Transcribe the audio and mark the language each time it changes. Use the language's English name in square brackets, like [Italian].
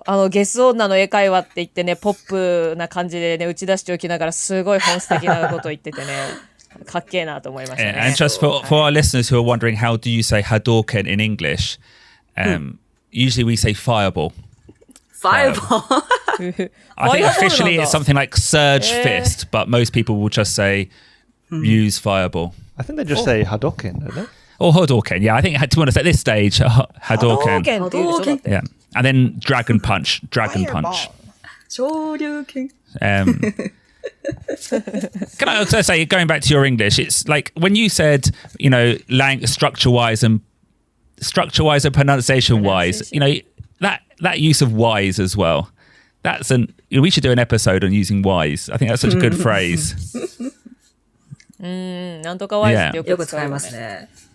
[Japanese] ゲス女の英会話って言ってね、ポップな感じでね打ち出しておきながらすごい本質的なことを言っててねかっけえなと思いましたね。 [English] And just for our listeners who are wondering, how do you say Hadouken in English? Usually we say fireball. Fireball. I think officially it's something like surge fist, but most people will just say use fireball. I think they just say Hadouken, don't they? Or Hadouken, yeah. I think to be honest, at this stage, Hadouken. Yeah. And then Dragon Punch. Shoryuken. Can I also say, going back to your English, it's like when you said, structure-wise and pronunciation-wise, that use of wise as well. We should do an episode on using wise. I think that's such a good phrase. [Japanese] なんとかワイズってよく使いますね。